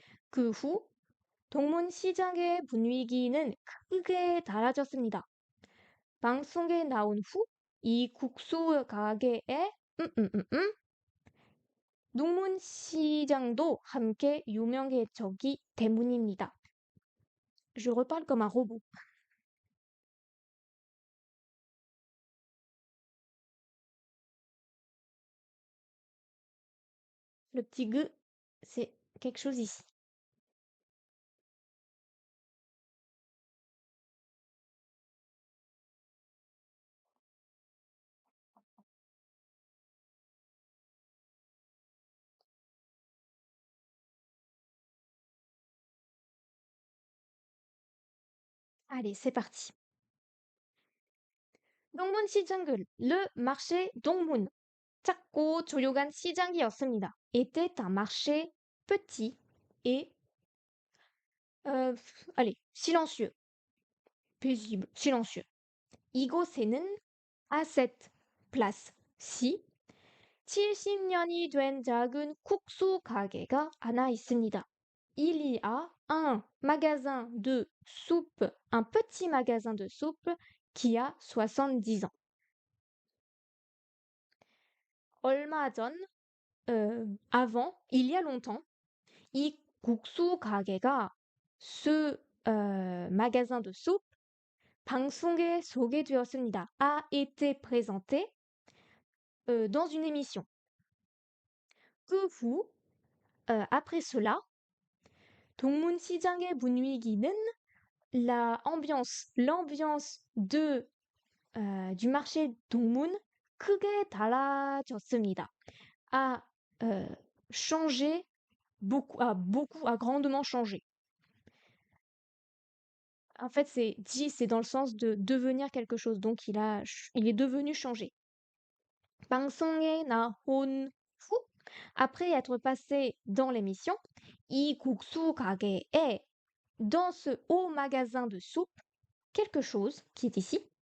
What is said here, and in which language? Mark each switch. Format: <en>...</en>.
<ko>그 후 동문시장의 분위기는 크게 달라졌습니다. 방송에 나온 후 이 국수 가게에 동문시장도 함께 유명해졌기 때문입니다.</ko> <fr>Je reparle comme un robot. Le petit G, c'est quelque chose ici. Allez, c'est parti.</fr> <ko>동문시장은</ko> <fr>le marché 동문,</fr> <ko>작고 조용한 시장이었습니다.</ko> <fr>était un marché petit et allez, silencieux, paisible, silencieux.</fr> <ko>이곳에는</ko> <fr>à cette place-ci</fr> <ko>70년이 된 작은 국수 가게가 하나 있습니다.</ko> <fr>Il y a un magasin de soupe, un petit magasin de soupe qui a 70 ans.</fr> <ko>얼마 전,</ko> <fr>avant, il y a longtemps,</fr> <ko>이 국수 가게가,</ko> <fr>ce magasin de soupe,</fr> <ko>방송에 소개되었습니다.</ko> <fr>A été présenté dans une émission.</fr> <ko>그 후,</ko> <fr>après cela,</fr> <ko>동문시장의 분위기는</ko> <fr>l'ambiance du marché 동문</fr> <ko>크게 달라졌습니다.</ko> <fr>A changé a grandement changé. En fait, c'est dans le sens de devenir quelque chose. Donc, il est devenu changé.</fr> <ko>방송에 나온 후,</ko> <fr>après être passé dans l'émission,</fr> <ko>이 국수 가게에,</ko> <fr>dans ce haut magasin de soupe, quelque chose qui est ici.</fr>